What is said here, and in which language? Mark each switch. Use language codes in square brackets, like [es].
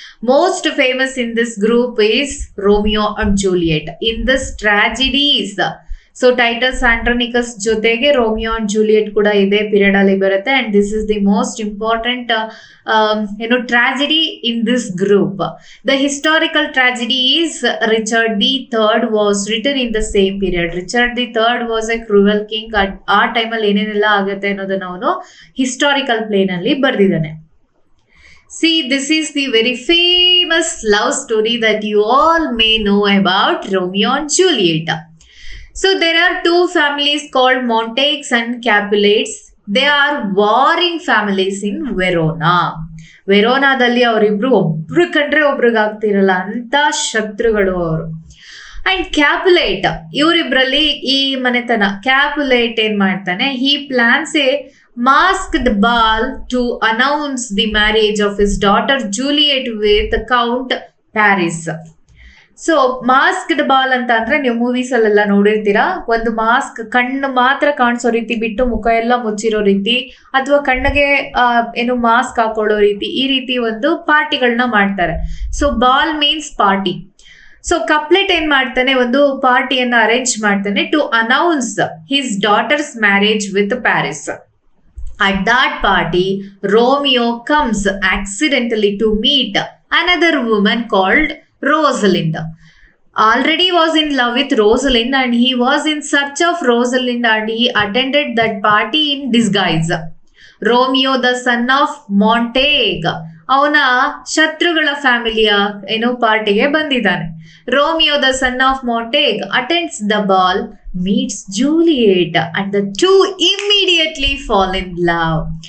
[en] Most famous in this group is Romeo and Juliet. In this tragedies, [kn] so Titus ಆಂಡ್ರೋನಿಕಸ್ ಜೊತೆಗೆ Romeo and Juliet ಕೂಡ ಇದೇ period ಅಲ್ಲಿ ಬರುತ್ತೆ. [en] And this is the most important tragedy in this group. The historical tragedy is Richard the third was written in the same period. Richard the third was a cruel king. [kn] ಆ ಟೈಮಲ್ಲಿ ಏನೇನೆಲ್ಲ ಆಗುತ್ತೆ ಅನ್ನೋದನ್ನ ಅವನು ಹಿಸ್ಟಾರಿಕಲ್ ಪ್ಲೇನ್ ಅಲ್ಲಿ ಬರೆದಿದ್ದಾನೆ. [en] See, this is the very famous love story that you all may know about Romeo and Juliet. So there are two families called Montagues and Capulets. They are warring families in Verona. [kn] ವೆರೋನಾದಲ್ಲಿ ಅವರಿಬ್ರು ಒಬ್ರು ಕಂಡ್ರೆ ಒಬ್ರಿಗಾಗ್ತಿರಲ್ಲ ಅಂತ ಶತ್ರುಗಳು ಅವರು. [en] and Capulet, [kn] ಇವರಿಬ್ರಲ್ಲಿ ಈ ಮನೆತನ ಕ್ಯಾಪುಲೇಟ್ ಏನ್ ಮಾಡ್ತಾನೆ, [en] He plans a masked ball to announce the marriage of his daughter Juliet with Count Paris. [kn] So masked ball ಅಂತ ಅಂದ್ರೆ ನೀವು ಮೂವೀಸ್ ಅಲ್ಲೆಲ್ಲ ನೋಡಿರ್ತೀರಾ, ಒಂದು ಮಾಸ್ಕ್ ಕಣ್ಣು ಮಾತ್ರ ಕಾಣಿಸೋ ರೀತಿ ಬಿಟ್ಟು ಮುಖ ಎಲ್ಲ ಮುಚ್ಚಿರೋ ರೀತಿ, ಅಥವಾ ಕಣ್ಣಿಗೆ ಏನು ಮಾಸ್ಕ್ ಹಾಕೊಳ್ಳೋ ರೀತಿ, ಈ ರೀತಿ ಒಂದು ಪಾರ್ಟಿಗಳನ್ನ ಮಾಡ್ತಾರೆ. [en] So ball means party. So [kn] ಕಪ್ಲೆಟ್ ಏನ್ ಮಾಡ್ತಾನೆ, ಒಂದು ಪಾರ್ಟಿಯನ್ನ ಅರೇಂಜ್ ಮಾಡ್ತಾನೆ [en] To announce his daughter's marriage with Paris. At that party, Romeo comes accidentally to meet another woman called Rosalind. Already was in love with Rosalind and he was in search of Rosalind and he attended that party in disguise. Romeo, the son of Montague, [kn] ಅವನ ಶತ್ರುಗಳ ಫ್ಯಾಮಿಲಿಯ ಏನೋ ಪಾರ್ಟಿಗೆ ಬಂದಿದ್ದಾನೆ. [en] Romeo the son of Montague attends the ball, meets Juliet and the two immediately fall in love.